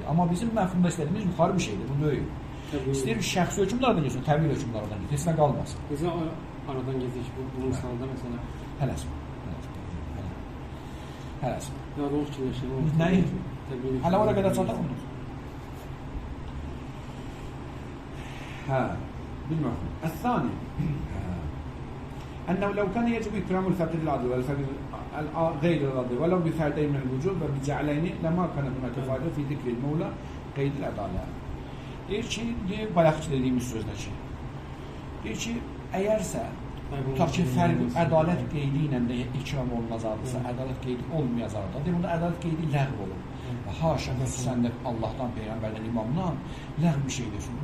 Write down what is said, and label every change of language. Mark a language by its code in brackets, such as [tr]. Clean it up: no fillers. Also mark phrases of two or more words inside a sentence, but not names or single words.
[az] Amma bizim məhfumda istədiyimiz yuxarı bir şeydir, bu deyil. İstəyirik şəxsi hökmlərdən geçsin, təbii hökmlərdən geçsin, heç nə qalmasın. Necə aradan gedəcək bu misalda məsələn? Hələsin. Hələsin. Ya da o fikirləşir. Nəyi? Hələ ora qədər çataq mı? Hə, bilmirəm. Əs-sani. [ar] أنه لو كان يجب إكرام الفقير العادل والفقير غير العادل ولو بفردين من الوجوب وبجعلين لما كان هناك فائدة في ذكر المولى قيد العدالة. [az] Deyir ki, bayaqçı dediyimiz sözdəki. Deyir ki, əgərsə tutaq ki, fərq ədalət qeydi ilə də ikram olunacaqdırsa, ədalət qeydi olmayacaqdır. Deyir, onda ədalət qeydi ləğv olur. Və haşa, xüsusən də Allahdan, Peyğəmbərdən, imamdan ləğv bir şey desin.